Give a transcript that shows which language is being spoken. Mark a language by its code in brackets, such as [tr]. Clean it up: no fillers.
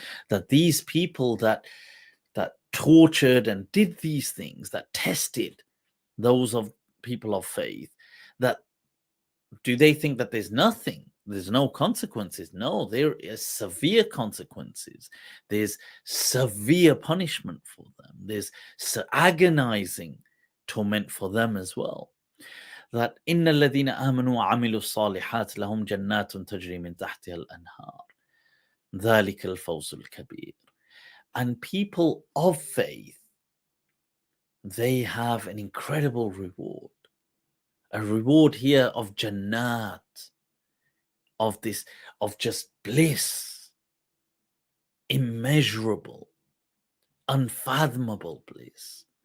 [en] That these people that tortured and did these things, that tested those of people of faith, that do they think that there's nothing? there's no consequences. No, there is severe consequences. There's severe punishment for them. There's agonizing torment for them as well. That [ar] إن الذين آمنوا وعملوا الصالحات لهم جنات تجري من تحتها الأنهار ذلك الفوز الكبير. [en] And people of faith, they have an incredible reward. A reward here of jannat, of this, of just bliss, immeasurable, unfathomable bliss.